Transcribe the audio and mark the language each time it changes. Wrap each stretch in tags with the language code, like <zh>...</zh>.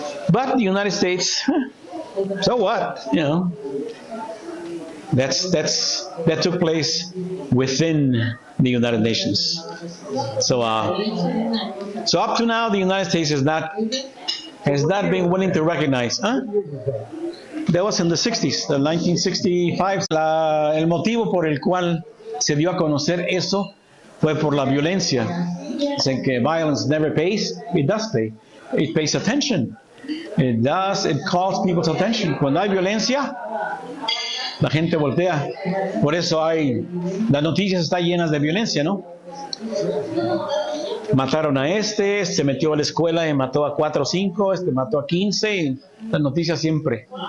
<en>But the United States, so what? You know, that took place within the United Nations. So up to now, the United States has not been willing to recognize. That was in the 60s, the 1965.</en> <es>El motivo por el cual se dio a conocer eso fue por la violencia. Dicen que</es> <en>violence never pays. It does pay. It pays attention. It calls people's attention.</en> <es>Cuando hay violencia, la gente voltea. Por eso las noticias están llenas de violencia, ¿no? Mataron a se metió a la escuela y mató a 4 o 5, mató a 15, y las noticias siempre.</es>